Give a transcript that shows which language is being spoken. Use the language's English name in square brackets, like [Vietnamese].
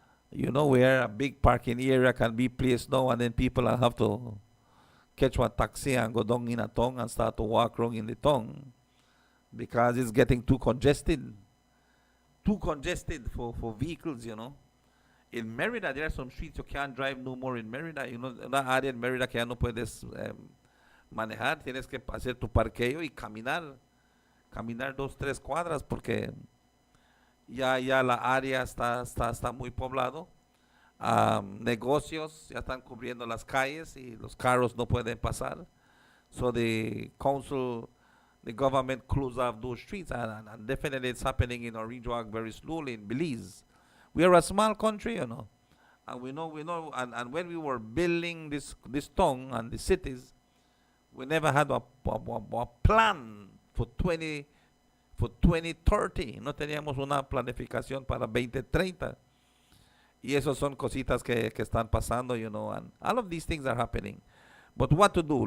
[English] Where a big parking area can be placed now, and then people have to catch one taxi and go down in a Tong and start to walk around in the Tong. Because it's getting too congested. Too congested for vehicles, In Merida, there are some streets you can't drive no more in Merida. [Spanish] Una área en Merida que ya no puedes manejar, tienes que hacer tu parqueo y caminar 2-3 cuadras porque ya la área está muy poblado. Negocios ya están cubriendo las calles y los carros no pueden pasar. [English] So the government closed off those streets, and definitely it's happening in Orange Walk very slowly in Belize. We are a small country, and we know, and when we were building this town and the cities, we never had a plan for 2030. [Spanish] No teníamos una planificación para 2030. Y esos son cositas que están pasando, [English] and all of these things are happening. But what to do?